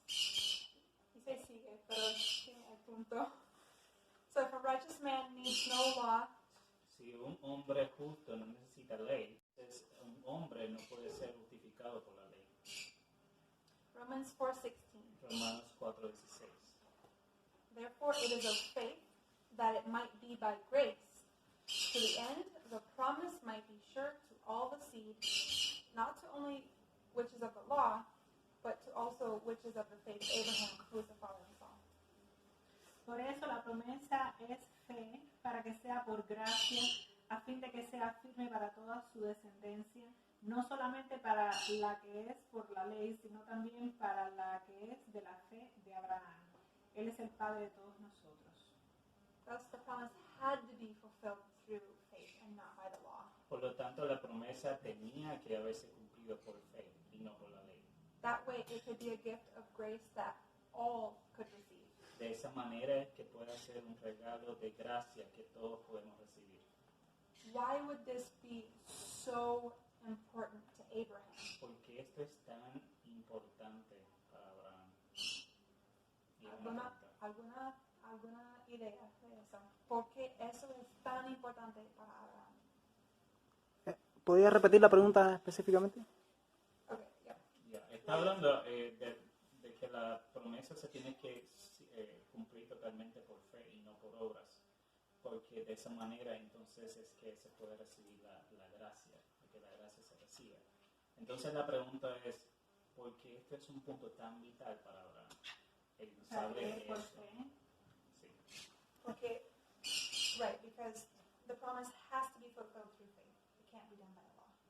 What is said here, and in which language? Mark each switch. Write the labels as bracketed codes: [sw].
[es] Dice sigue, pero tiene el punto. [en] So if a righteous man needs no law, [es] Si un hombre justo no necesita ley, entonces un hombre no puede ser justificado por la ley. [en] Romans 4:16. [es] Romanos 4:16. [en] Therefore it is of faith, that it might be by grace, to the end the promise might be sure to all the seed, not to only which is of the law, but to also which is of the faith of Abraham, who is the father of us all. [es] Por eso la promesa es fe, para que sea por gracia, a fin de que sea firme para toda su descendencia, no solamente para la que es por la ley, sino también para la que es de la fe de Abraham. Él es el Padre de todos nosotros. [en] Thus the promise had to be fulfilled through faith and not by the law. [es] Por lo tanto, la promesa tenía que haberse cumplido por fe y no por la ley. [en] That way it could be a gift of grace that all could receive. [es] De esa manera que pueda ser un regalo de gracia que todos podemos recibir. [en] Why would this be so important to Abraham? [es] Porque esto es tan importante para Abraham. Y una pregunta. ¿Alguna idea de eso? ¿Por qué eso es tan importante para Abraham? ¿Podría repetir la pregunta específicamente? [en] Okay, yeah. [es] Ya, está hablando de que la promesa se tiene que cumplir totalmente por fe y no por obras, porque de esa manera entonces es que se puede recibir la gracia, que la gracia se reciba. Entonces la pregunta es, ¿por qué esto es un punto tan vital para Abraham? Él O sea, sabe es por esto. fe. Sí. [en] Okay, right, because the promise has to be fulfilled through faith. It can't be done by the law.